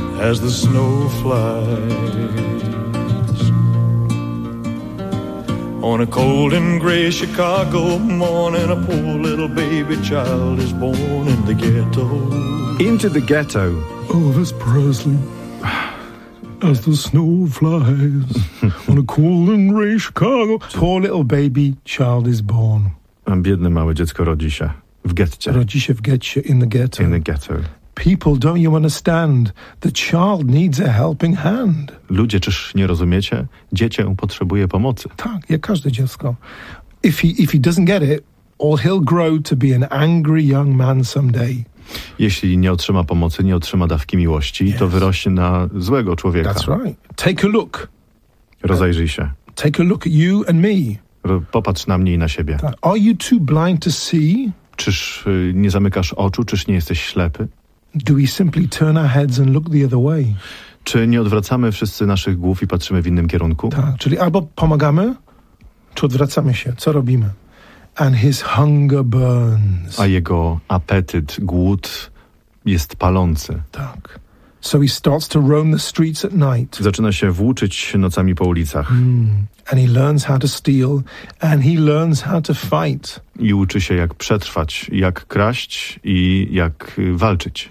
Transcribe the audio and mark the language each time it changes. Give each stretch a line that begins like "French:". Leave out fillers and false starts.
English: As the snow flies on a cold and gray Chicago morning, a poor little baby child is born in the ghetto. Into the ghetto. Elvis Presley. As the snow flies on a cold and gray Chicago, poor little baby child is born.
Polish: A biedne małe dziecko rodzi się w getcie. Rodzi się w getcie,
English: in the ghetto. In the ghetto. People, don't you understand? The child needs a helping hand.
Polish: Ludzie, czyż nie rozumiecie? Dziecię potrzebuje pomocy. Tak, jak każde dziecko.
English: If he doesn't get it, or he'll grow to be an angry young man someday.
Polish: Jeśli nie otrzyma pomocy, nie otrzyma dawki miłości, yes, to wyrośnie na złego człowieka.
English: That's right. Take a look.
Polish: Rozejrzyj się.
English: Take a look at you and me.
Polish: Popatrz na mnie i na siebie.
English: Tak. Are you too blind to see?
Polish: Czyż nie zamykasz oczu? Czyż nie jesteś ślepy?
English: Do we simply turn our heads and look the other way?
Polish: Czy nie odwracamy wszyscy naszych głów i patrzymy w innym kierunku? Tak, czyli albo pomagamy, czy odwracamy się. Co robimy?
English: And his hunger burns.
Polish: A jego apetyt, głód jest palący. Tak.
English: So he starts to roam the streets at night.
Polish: Zaczyna się włóczyć nocami po ulicach.
English: And he learns how to steal, and he learns how to fight.
Polish: I uczy się, jak przetrwać, jak kraść i jak walczyć.